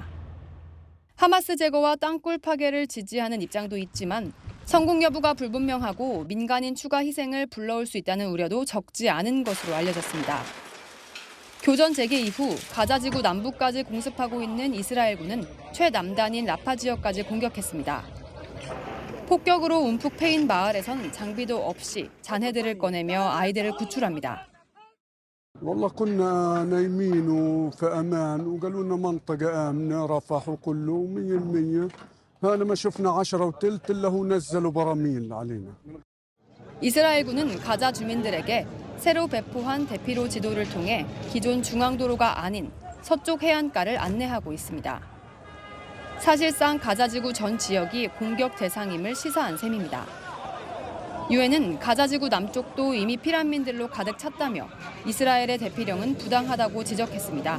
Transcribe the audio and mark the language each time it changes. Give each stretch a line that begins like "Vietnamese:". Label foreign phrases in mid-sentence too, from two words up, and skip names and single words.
Korean: 하마스 제거와 땅굴 파괴를 지지하는 입장도 있지만 성공 여부가 불분명하고 민간인 추가 희생을 불러올 수 있다는 우려도 적지 않은 것으로 알려졌습니다. 교전 재개 이후 가자지구 남부까지 공습하고 있는 이스라엘군은 최남단인 라파 지역까지 공격했습니다. 폭격으로 움푹 패인 마을에선 장비도 없이 잔해들을 꺼내며 아이들을 구출합니다.
Arabic: والله كنا نايمين وفي امان وقالوا لنا منطقه امنه رفح وكله 100% هذا ما شفنا 10 وثلث الا هو نزلوا براميل علينا.
Korean: 이스라엘군은 가자 주민들에게 새로 배포한 대피로 지도를 통해 기존 중앙도로가 아닌 서쪽 해안가를 안내하고 있습니다. 사실상 가자지구 전 지역이 공격 대상임을 시사한 셈입니다. 유엔은 가자지구 남쪽도 이미 피난민들로 가득 찼다며 이스라엘의 대피령은 부당하다고 지적했습니다.